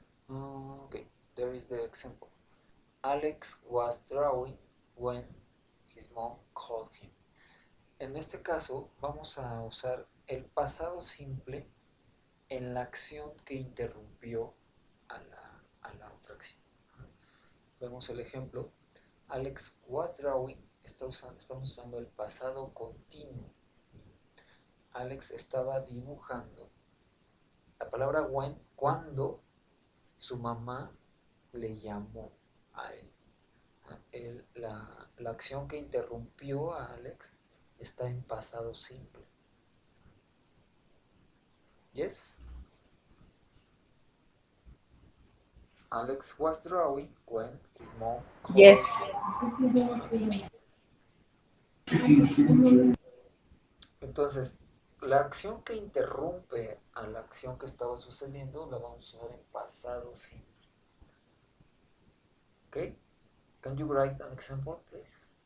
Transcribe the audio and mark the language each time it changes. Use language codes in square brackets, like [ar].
[en] Okay, there is the example. Alex was drawing when his mom called him. [es] En este caso vamos a usar el pasado simple en la acción que interrumpió a la otra acción. Vemos el ejemplo. [en] Alex was drawing, [es] estamos usando el pasado continuo. Alex estaba dibujando. La palabra when, cuando su mamá le llamó a él. La acción que interrumpió a Alex está en pasado simple. [en] Yes? Alex was drawing when his mom called. Yes. [es] Entonces, la acción que interrumpe a la acción que estaba sucediendo la vamos a usar en pasado simple. ¿Ok? [en] Can you write an example, please?